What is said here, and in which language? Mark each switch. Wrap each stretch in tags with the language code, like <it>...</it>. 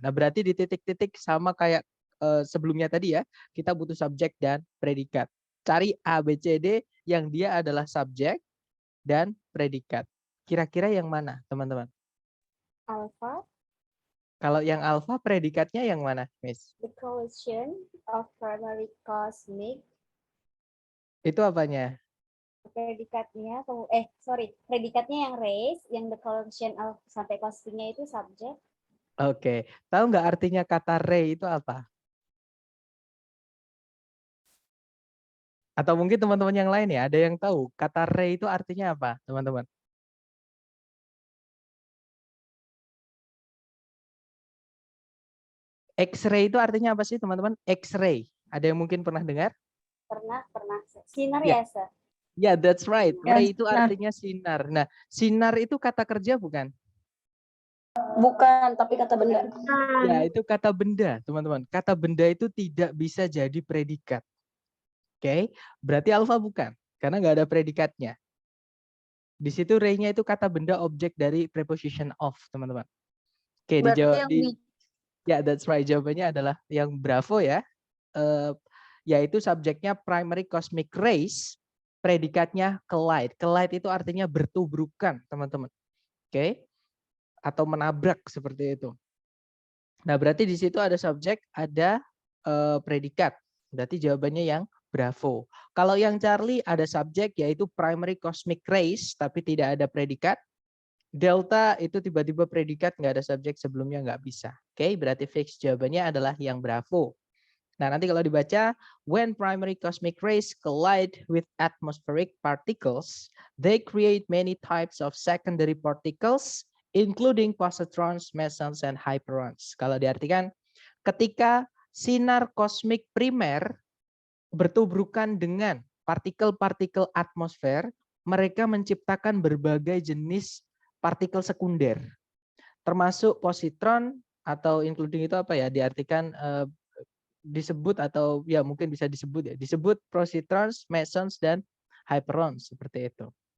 <id>Nah, berarti di titik-titik sama kayak sebelumnya tadi ya, kita butuh subjek dan predikat. Cari A, B, C, D yang dia adalah subjek dan predikat. Kira-kira yang mana, teman-teman? Alpha. Kalau yang alpha, predikatnya yang mana, Miss?</id> <en>The collision of primary cosmic.</en> <id>Itu apanya? Predikatnya, predikatnya yang race, yang</id> <en>the collection of</en> <id>sampai cosmicnya itu subjek. Oke, tahu nggak artinya kata ray itu apa? Atau mungkin teman-teman yang lain ya, ada yang tahu kata ray itu artinya apa, teman-teman? X-ray itu artinya apa sih, teman-teman? X-ray. Ada yang mungkin pernah dengar? Pernah. Sinar Ya. ya, Sir?</id> <en>Ya, that's right.</en> <id>Ya, Ray itu sinar. artinya sinar. Nah, sinar itu kata kerja bukan? Bukan, tapi kata benda. Ya, itu kata benda, teman-teman. Kata benda itu tidak bisa jadi predikat. Oke, berarti alpha bukan, karena nggak ada predikatnya. Di situ ray-nya itu kata benda objek dari preposition of, teman-teman. Oke, dijawab di ya,</id> <en>that's right.</en> <id>Jawabannya adalah yang bravo ya. Yaitu subjeknya primary cosmic rays, predikatnya collide. Collide itu artinya bertubrukan, teman-teman. Oke. Atau menabrak seperti itu. Nah, berarti di situ ada subjek, ada predikat. Berarti jawabannya yang bravo. Kalau yang Charlie ada subjek yaitu primary cosmic rays tapi tidak ada predikat. Delta itu tiba-tiba predikat, nggak ada subjek sebelumnya, nggak bisa. Oke, berarti fix jawabannya adalah yang bravo.</id> <en>Nah, nanti kalau dibaca, when primary cosmic rays collide with atmospheric particles, they create many types of secondary particles, including positrons, mesons, and hyperons.</en> <id>Kalau diartikan, ketika sinar kosmik primer bertubrukan dengan partikel-partikel atmosfer, mereka menciptakan berbagai jenis partikel sekunder, termasuk positron atau including itu apa ya, diartikan disebut atau ya mungkin bisa disebut ya, disebut positrons, mesons, dan hyperons seperti itu.</id>